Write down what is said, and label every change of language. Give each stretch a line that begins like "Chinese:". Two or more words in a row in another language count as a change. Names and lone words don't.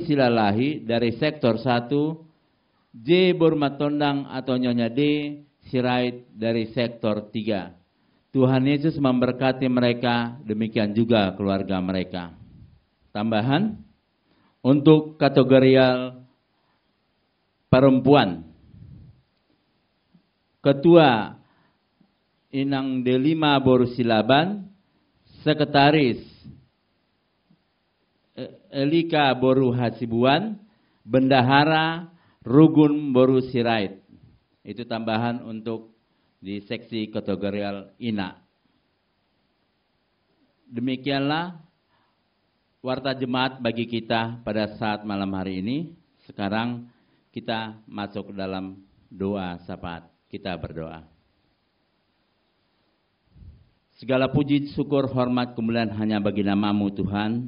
Indonesian: Silalahi dari sektor 1, J. Boru Matondang atau Nyonya D. Sirait dari sektor 3. Tuhan Yesus memberkati mereka, demikian juga keluarga mereka. Tambahan, untuk kategorial perempuan, Ketua Inang D5 Boru Silaban, Sekretaris Elika Boru Hasibuan, Bendahara Rugun Boru Sirait. Itu tambahan untuk di seksi kategorial INA. Demikianlah warta jemaat bagi kita pada saat malam hari ini. Sekarang kita masuk ke dalam doa syafaat. Kita berdoa. Segala puji, syukur, hormat, kemuliaan hanya bagi nama-Mu Tuhan.